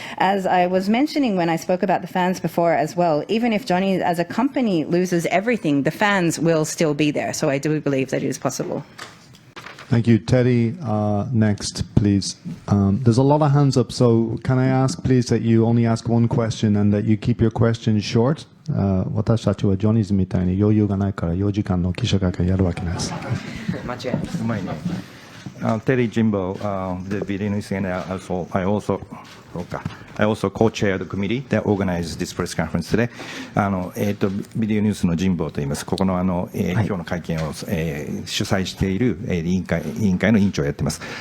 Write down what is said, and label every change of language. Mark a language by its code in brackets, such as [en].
[en] As I was mentioning when I spoke about the fans before as well, even if Johnny as a company loses everything, the fans will still be there. So I do believe that it is possible. Thank you. Teddy, next, please. There's a lot of hands up, so can I ask, please, that you only ask one question and that you keep your questions short? [ja] 私たちはジョニーズみたいに余裕がないから4時間の記者会見やるわけです。間違いない。うまいね。 [en] Terry Jimbo, the video news, and I also co-chair the committee that organized this press conference today. [ja] ビデオニュースの神保と言います。ここの今日の会見を、主催している、委員会の委員長をやっています。